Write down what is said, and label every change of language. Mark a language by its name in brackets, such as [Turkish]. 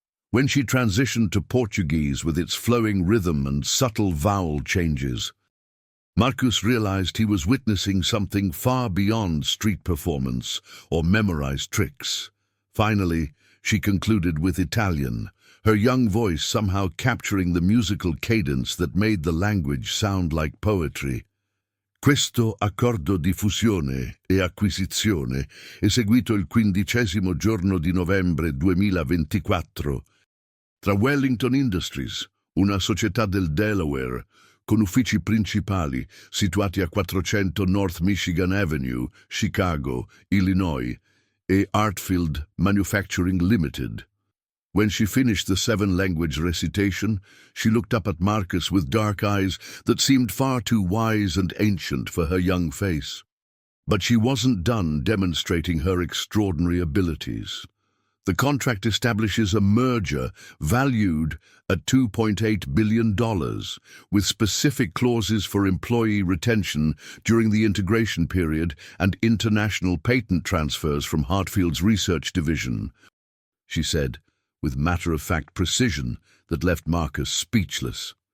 [English] When she transitioned to Portuguese with its flowing rhythm and subtle vowel changes, Marcus realized he was witnessing something far beyond street performance or memorized tricks. Finally, she concluded with Italian, her young voice somehow capturing the musical cadence that made the language sound like poetry. [Italian] Questo accordo di fusione e acquisizione, eseguito il 15° giorno di novembre 2024, tra Wellington Industries, una società del Delaware, con uffici principali situati a 400 North Michigan Avenue, Chicago, Illinois, e Hartfield Manufacturing Limited. [English] When she finished the 7-language recitation, she looked up at Marcus with dark eyes that seemed far too wise and ancient for her young face. But she wasn't done demonstrating her extraordinary abilities. The contract establishes a merger valued at $2.8 billion, with specific clauses for employee retention during the integration period and international patent transfers from Hartfield's research division, she said, with matter-of-fact precision that left Marcus speechless.